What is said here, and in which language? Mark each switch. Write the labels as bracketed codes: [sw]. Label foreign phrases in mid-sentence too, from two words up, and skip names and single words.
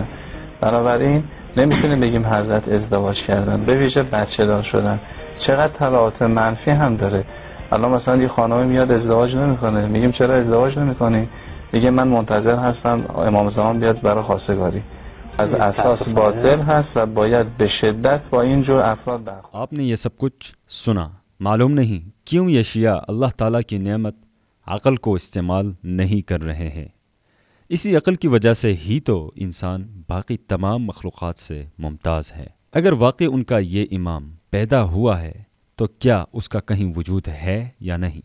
[fa] بنابراین نمیتونیم بگیم حضرت ازدواج کردن، به ویژه بچه دار شدن. چقدر تبعات منفی هم داره. الان مثلا یه خانمی میاد ازدواج نمیکنه، میگیم چرا ازدواج نمیکنی؟ میگه من منتظر هستم امام زمان بیاد برای خواستگاری. از اساس باطل هست و باید به شدت با این جور افراد برخورد. [ur] آپ نے یہ سب کچھ سنا، معلوم نہیں کیوں یہ شیعہ اللہ تعالیٰ کی نعمت عقل کو استعمال نہیں کر رہے ہیں۔ اسی عقل کی وجہ سے ہی تو انسان باقی تمام مخلوقات سے ممتاز ہے۔ اگر واقعی ان کا یہ امام پیدا ہوا ہے تو کیا اس کا کہیں وجود ہے یا نہیں؟